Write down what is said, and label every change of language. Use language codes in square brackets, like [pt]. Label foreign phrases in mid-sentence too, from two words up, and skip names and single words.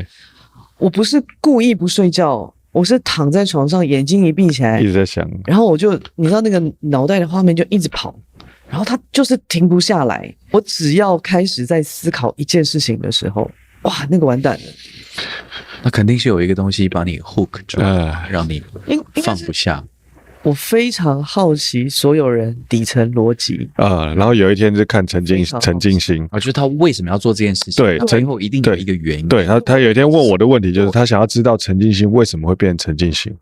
[zh] 我不是故意不睡覺，我是躺在床上，眼睛一閉起來，一直在想，然後我就你知道那個腦袋的畫面就一直跑，然後它就是停不下來。我只要開始在思考一件事情的時候，哇，那個完蛋了。那肯定是有一個東西把你 hook 住，讓你放不下。我非常好奇所有人底層邏輯然後有一天就看陳進興就是他為什麼要做這件事情？對，最後一定有一個原因。對，他有一天問我的問題就是他想要知道陳進興為什麼會變成陳進興。